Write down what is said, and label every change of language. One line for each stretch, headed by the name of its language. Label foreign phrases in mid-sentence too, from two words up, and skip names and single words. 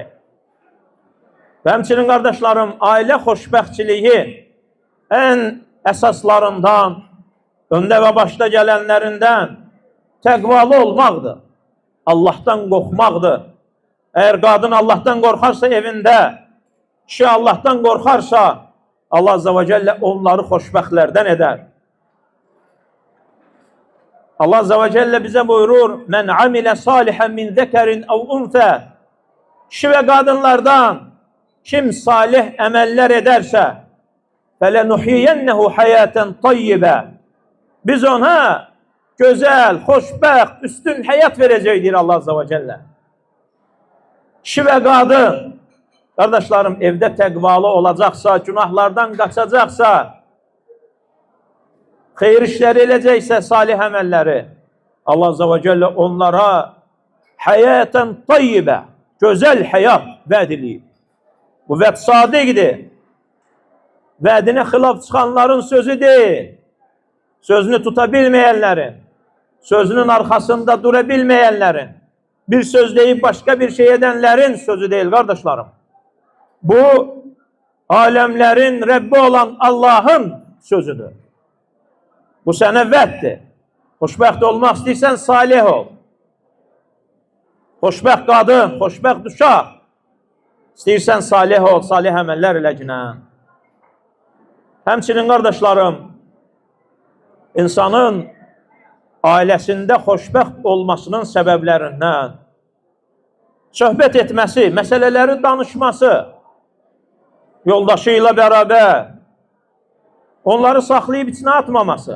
Azerbaijani: Və həmçinin qardaşlarım, ailə xoşbəxtçiliyi ən əsaslarından, öndə və başda gələnlərindən təqvalı olmaqdır. Allahdan qorxmaqdır. Əgər qadın Allahdan qorxarsa evində, kişi Allahdan qorxarsa, Allah
Arabic: عز وجل
Azerbaijani: onları xoşbəxtlərdən edər.
Arabic: الله عز وجل
Turkish: bize buyurur,
Arabic: "من عمل صالحا من ذكر أو أنثى."
Turkish: Kişi ve kadınlardan kim salih emeller ederse,
Arabic: "فلنحيينه حياة طيبة."
Azerbaijani: Biz ona güzel, xoşbəxt, üstün hayat verəcəkdir Allah
Arabic: عز وجل.
Turkish: Kişi ve kadın, kardeşlerim, evde
Azerbaijani: təqvalı olacaqsa, günahlardan qaçacaqsa, xeyir işləri eləcəksə, salih əməlləri, Allah
Arabic: عز وجل
Azerbaijani: onlara
Arabic: حياة طيبة,
Azerbaijani: gözəl həyat vəd edib. Bu vəd sadiqdir. Vədinə xilaf çıxanların sözü deyil. Sözünü tuta bilməyənlərin,
Turkish: sözünün arkasında dura bilməyənlərin, bir söz deyib başka bir şey edenlerin sözü değil kardeşlerim. Bu alemlerin Rabbi olan Allah'ın sözüdür.
Azerbaijani: Bu sənə vəddir. Xoşbəxt olmaq istəyirsən, salih ol. Xoşbəxt qadın, xoşbəxt uşaq. İstəyirsən, salih ol, salih əməllər ilə günən. Həmçinin qardaşlarım, insanın ailəsində xoşbəxt olmasının səbəblərindən söhbət etməsi, məsələləri danışması, yoldaşı ilə bərabər, onları saxlayıb içinə atmaması.